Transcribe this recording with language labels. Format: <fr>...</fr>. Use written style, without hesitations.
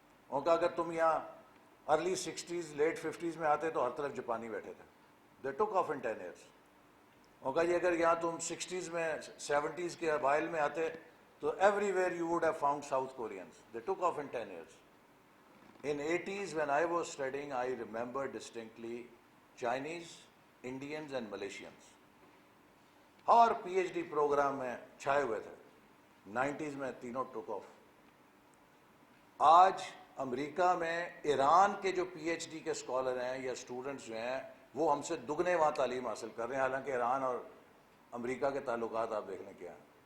<ur>انہوں نے کہا اگر تم یہاں ارلی 60s لیٹ 50s میں آتے تو ہر طرف جاپانی بیٹھے تھے. دے ٹک آف ان 10 years. انہوں نے کہا یہ اگر یہاں تم 60s میں 70s کے اوائل میں آتے تو every where you would have found south Koreans.</ur> <en>They took off in 10 years. In 80s when I was studying, I remember distinctly Chinese, Indians and Malaysians.</en> <ur>اور PhD پروگرام میں چھائے ہوئے تھے. 90s میں تینوں ٹک آف. آج امریکہ میں ایران کے جو PhD کے اسکالر ہیں یا اسٹوڈنٹس جو ہیں وہ ہم سے دگنے وہاں تعلیم حاصل کر رہے ہیں، حالانکہ ایران اور امریکہ کے تعلقات آپ دیکھنے کیا ہیں.</ur>